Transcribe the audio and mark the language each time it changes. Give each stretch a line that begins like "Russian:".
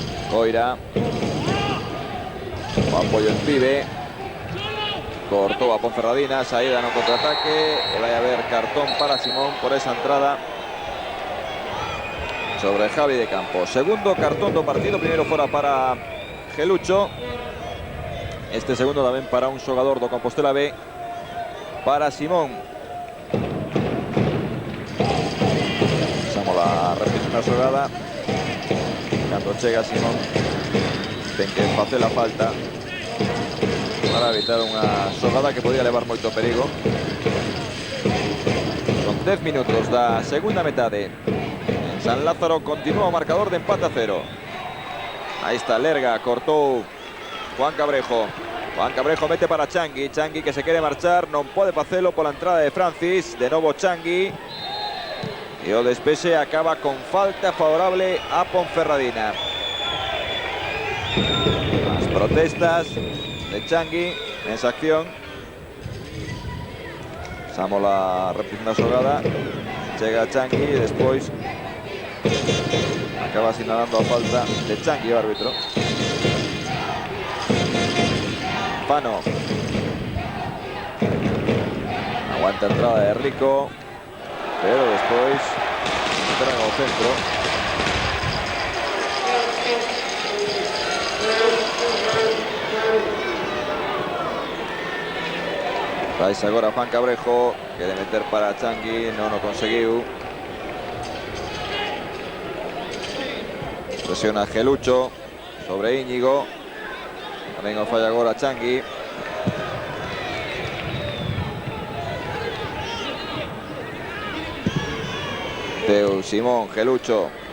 Galician: Coira. O apoyo en Pibe. Cortó a Ponferradina. Saída no contraataque.
Spanish: Va a haber cartón para Simón por esa entrada sobre Javi de Campo.
Galician: Segundo cartón do partido. Primeiro fora para Gelucho. Este segundo tamén para un xogador do Compostela B. Para Simón. Pasamos a repetición da xogada. Cando chega Simón ten que facer a falta para evitar unha xogada que podía levar moito perigo. Son 10 minutos da segunda metade. En San Lázaro continúa o marcador de empate a 0. Aí está Lerga, cortou Juan Cabrejo. Juan Cabrejo mete para Changui. Changui que se quere marchar, non pode facelo pola entrada de Francis. De novo Changui. E o despexe acaba con falta favorable a Ponferradina. As protestas de Changui en esa acción. Pasamos la repetición da xogada. Chega Changui e despois acaba sinalando a falta de Changui o árbitro. Fano. Aguanta a entrada de Rico, pero despois entrega ao centro. Vais agora Juan Cabrejo, quere meter para Changui, non o conseguiu. Presiona Gelucho sobre Íñigo. Tamén o falla agora Changui. Teu Simón, Gelucho.